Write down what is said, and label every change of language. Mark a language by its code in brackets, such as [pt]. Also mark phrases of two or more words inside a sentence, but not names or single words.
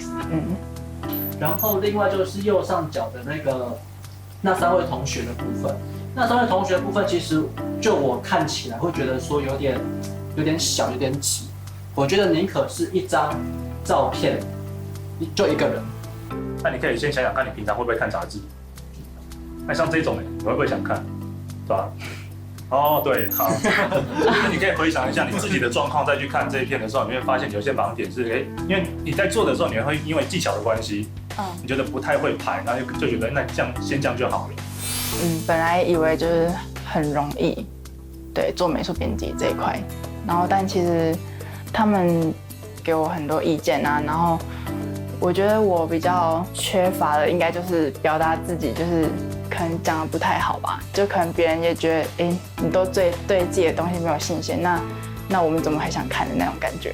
[zh] 然後另外就是右上角的那3位同學的部分，那3位同學的部分其實就我看起來會覺得說有點小，有點擠。我覺得寧可是一張照片，就一個人。那你可以先想想看，你平常會不會看雜誌？那像這種你會不會想看，對吧？哦，对，好，就是你可以回想一下你自己的状况，再去看这一片的时候，你会发现有些盲点是，因为你在做的时候，你会因为技巧的关系，你觉得不太会排，然后就觉得那这样先这样就好了。本来以为就是很容易，对，做美术编辑这一块，然后但其实他们给我很多意见啊，然后我觉得我比较缺乏的应该就是表达自己，就是可能讲的不太好吧，就可能别人也觉得，你都对自己的东西没有信心，那我们怎么还想看的那种感觉，